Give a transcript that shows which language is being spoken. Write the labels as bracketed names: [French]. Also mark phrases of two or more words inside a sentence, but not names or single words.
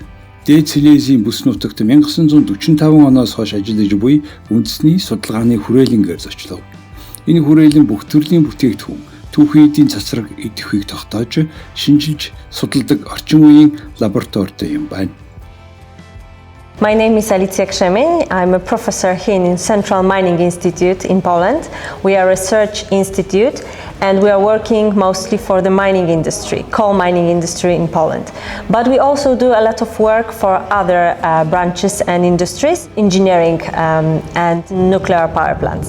[Mongolian] Дээд Силезийн бүс нутагт 1945 оноос хойш ажиллаж буй үндэсний судалгааны хүрээлэнгээр зочлоо. Энэ хүрээлэн бүх төрлийн бүтээгдэхүүн, түүхийн эдийн цацраг идэвхийг тогтоож, шинжилж судалдаг орчин үеийн лабораторитой юм байна. [English] My name is Alicja Krzemień. I'm a professor here in Central Mining Institute in Poland. We are a research institute and we are working mostly for the mining industry, coal mining industry in Poland. But we also do a lot of work for other branches and industries, engineering and nuclear power plants.